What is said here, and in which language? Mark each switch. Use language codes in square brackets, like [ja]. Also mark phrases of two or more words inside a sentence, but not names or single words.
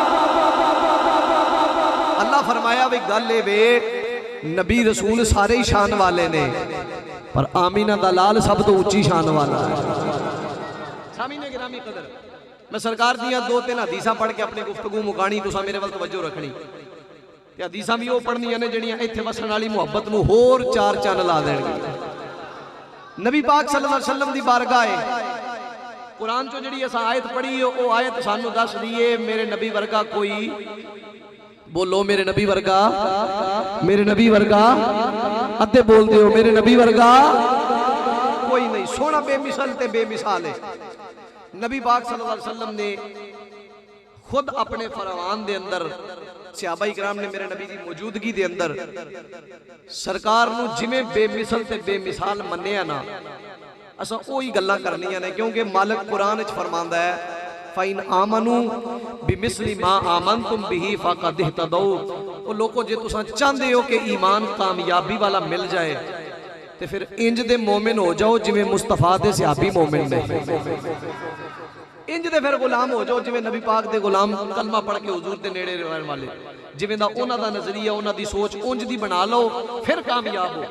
[pa] اللہ فرمایا بھی گل وے نبی رسول سارے ای شان والے نے، پر آمنہ دا لال سب توں اچی شان والا ہے. سامعینِ گرامی قدر، میں سرکار دیاں دو تن حدیثاں پڑھ کے اپنی گفتگو مکانی، تساں میرے ول توجہ رکھنی. تے حدیثاں بھی او پڑھنیاں نے جیہڑیاں اتھے وسن والی محبت نوں ہور چار چن لا دینگے. نبی پاک صلی اللہ علیہ وسلم دی بارگاہ ہے، قرآن چوں جیہڑی اساں آیت پڑھی ہے او آیت سانوں دس دی ہے میرے نبی ورگا کوئی، بولو میرے نبی ورگا، میرے نبی ورگا، ادھے بول دیو میرے نبی ورگا کوئی نہیں. سوہنا بےمثال تے بےمثال ہے۔ نبی پاک صلی اللہ علیہ وسلم نے خود اپنے فرمان دے اندر صحابہ اکرام نے میرے نبی کی موجودگی کے اندر سرکار نوں جیویں بےمثل تے بےمثال منیا نا، اساں اوہی گلاں کرنیاں نے، کیونکہ مالک قرآن وچ فرماندا ہے [ar] فإن آمنوا بمثل ما آمنتم به فقد اهتدوا. [pa] او لوگو جے تساں چاہتے ہو کہ ایمان کامیابی والا مل جائے تو فیر انج دے مومن ہو جاؤ جیویں مصطفیٰ دے صحابی مومن نے، انج دے فیر غلام ہو جاؤ جیویں نبی پاک دے غلام کلمہ پڑھ کے حضور دے نیڑے رہن والے، جیویں دا انہاں دا نظریہ انہاں دی سوچ انج دی بنا لو، فیر کامیاب ہو.